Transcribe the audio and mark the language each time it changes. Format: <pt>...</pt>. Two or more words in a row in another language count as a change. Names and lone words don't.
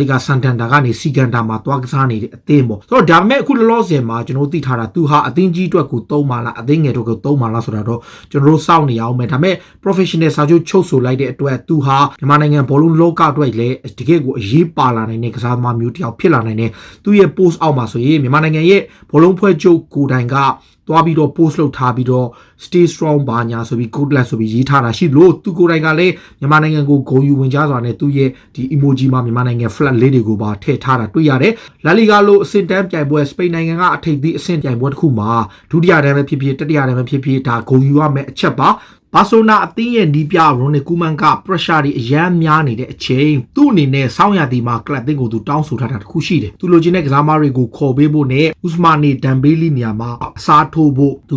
<my>ဂါစန်တန်တာကနေစီကန်တာမှာတွားကစားနေတဲ့အသင်းပေါ့ဆိုတော့ဒါပေမဲ့အခုလောလောဆယ်မှာကျွန်တော်သိထားတာသူဟာအသင်းကြီးအတွက်ကိုသုံးပါလားအသင်းငယ်တို့ကိုသုံးပါလားဆိုတာတော့ကျွန်တော်တို့စောင့်နေ အောင်မယ်ဒါပေမဲ့ professional စာချုပ်ချုပ်ဆိုလိုက်တဲ့အတွက်သူဟာမြန်မာနိုင်ငံဘောလုံးလောကအတွက်လည်းတကယ့်ကိုအရေးပါလာနိုင်တဲ့ကစားသမားမျိုးတစ်ယောက်ဖြစ်လာနိုင်တယ်သူရဲ့ post အောက်မှာဆိုရင်မြန်မာနိုင်ငံရဲ့ဘောလုံးဖွဲ့ချုပ်ကိုတိုင်ကသွားပြီးတော့ post လုပ်ထားပြီးတော့</my> <en>stay strong</en> <my>ဘာညာဆိုပြီး</my> <en>good luck</en> <my>ဆိုပြီးရေးထားတာရှိလို့သူကိုယ်တိုင်ကလည်းမြန်မာနိုင်ငံကိုဂုဏ်ယူဝင်ကြစွာနဲ့သူ့ရဲ့ဒီ emoji မှာမြန်မာနိုင်ငံ flag လေးတွေကိုပါထည့်ထားတာတွေ့ရတယ်။လာလီဂါလိုအဆင့်တန်းပြိုင်ပွဲစပိန်နိုင်ငံကအထိပ်သီးအဆင့်ပြိုင်ပွဲတစ်ခုမှာဒုတိယတန်းပဲဖြစ်ဖြစ်တတိယတန်းပဲဖြစ်ဖြစ်ဒါဂုဏ်ယူရမယ့်အ ချက်ပါဘာဆိုနာအသင်းရဲ့နီးပြရိုနယ်ကူမန်က pressure တွေအရန်များနေတဲ့အချိန်သူ့အနေနဲ့စောင်းရသည်မှာကလပ်တင်ကိုသူတောင်းဆိုထားတာတခုရှိတယ်သူလိုချင်တဲ့ကစားမတွေကိုခေါ်ပေးဖို့နဲ့ဥစမာနီဒမ်ဘေးလီနေရာမှာအစားထိုးဖို့သူ</my>